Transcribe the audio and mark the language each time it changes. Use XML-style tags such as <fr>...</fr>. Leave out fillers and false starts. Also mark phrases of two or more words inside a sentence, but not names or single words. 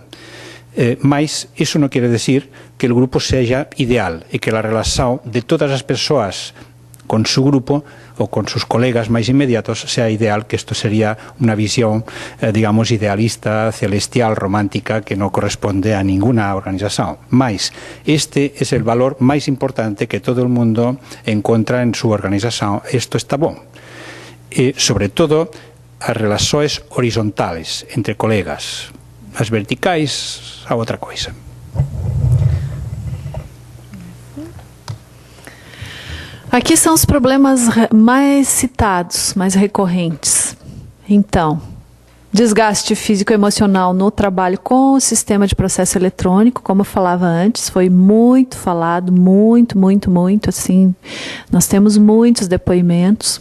<gl>Mas iso non quere decir que el grupo seja ideal e que a relación de todas as persoas con su grupo o</gl> <es>con sus colegas</es> <gl>máis inmediatos sea ideal, que isto sería unha visión, idealista, celestial, romántica, que non corresponde a ninguna organización. Mais este é o valor máis importante que todo o mundo encontra en súa organización.</gl> <pt>Isto está bom. E, sobre todo, as relações horizontales entre colegas. As verticais, a outra coisa. Aqui são os problemas mais citados, mais recorrentes. Então, desgaste físico-emocional no trabalho com o sistema de processo eletrônico, como eu falava antes, foi muito falado, muito, assim, nós temos muitos depoimentos.</pt>